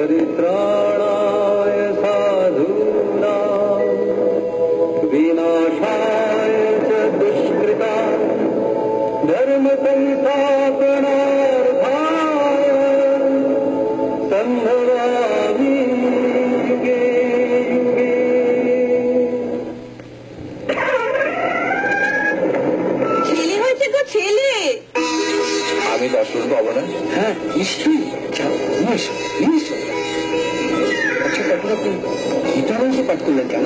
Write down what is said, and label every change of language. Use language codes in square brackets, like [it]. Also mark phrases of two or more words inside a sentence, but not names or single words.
[sa] त्राणाय साधूनां विनाशाय च दुष्कृतां धर्म संस्थापनार्थाय संभवामि युगे युगे। [bn] ছেলে হয়েছে গো ছেলে। আমি দর্শন পাবো না? হ্যাঁ নিশ্চয়ই। আচ্ছা তখন আপনি গীতার পাঠ করলেন কেন?